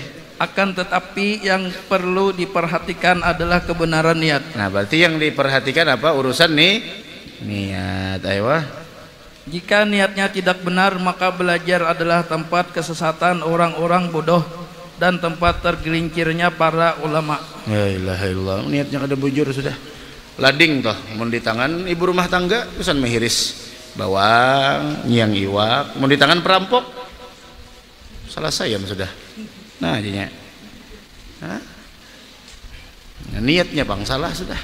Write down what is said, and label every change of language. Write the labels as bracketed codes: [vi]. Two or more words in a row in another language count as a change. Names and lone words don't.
[id] Akan tetapi yang perlu diperhatikan adalah kebenaran niat. Nah, berarti yang diperhatikan apa? Urusan niat. Ayo. Jika niatnya tidak benar, maka belajar adalah tempat kesesatan orang-orang bodoh dan tempat tergelincirnya para ulama. [ar] La ilaha illallah. [bjn] Niatnya kada bujur sudah. Lading toh, mun di tangan ibu rumah tangga urusan mehiris bawang, nyiang iwak, mun di tangan perampok salah sayam sudah. Nah jadinya. Nah, niatnya bang salah sudah.